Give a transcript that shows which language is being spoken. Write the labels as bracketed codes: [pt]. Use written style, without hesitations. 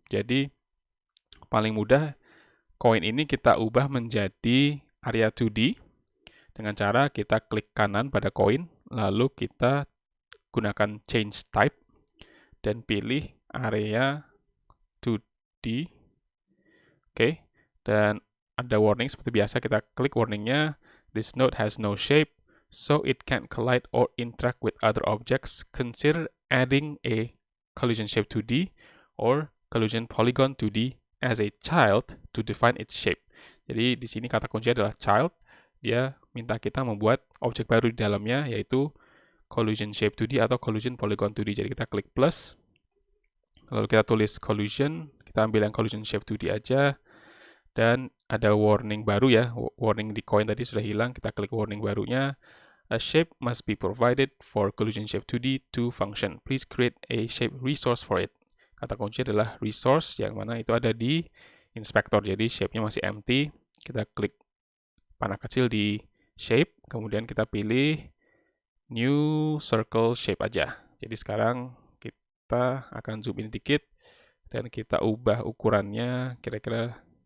[id] Jadi, paling mudah, koin ini kita ubah menjadi area 2D dengan cara kita klik kanan pada koin, lalu kita gunakan change type dan pilih area 2D. Oke, dan ada warning seperti biasa, kita klik warningnya. [en] This node has no shape, so it can't collide or interact with other objects. Consider adding a collision shape 2D or collision polygon 2D as a child to define its shape. [id] Jadi di sini kata kunci adalah child. Dia minta kita membuat objek baru di dalamnya, yaitu collision shape 2D atau collision polygon 2D. Jadi kita klik plus, lalu kita tulis collision, kita ambil yang collision shape 2D aja, dan ada warning baru ya, warning di coin tadi sudah hilang, kita klik warning barunya. [en] A shape must be provided for collision shape 2D to function. Please create a shape resource for it. [id] Kata kunci adalah resource, yang mana itu ada di inspector, jadi shape-nya masih empty. Kita klik panah kecil di shape, kemudian kita pilih new circle shape aja. Jadi sekarang kita akan zoom in dikit, dan kita ubah ukurannya kira-kira.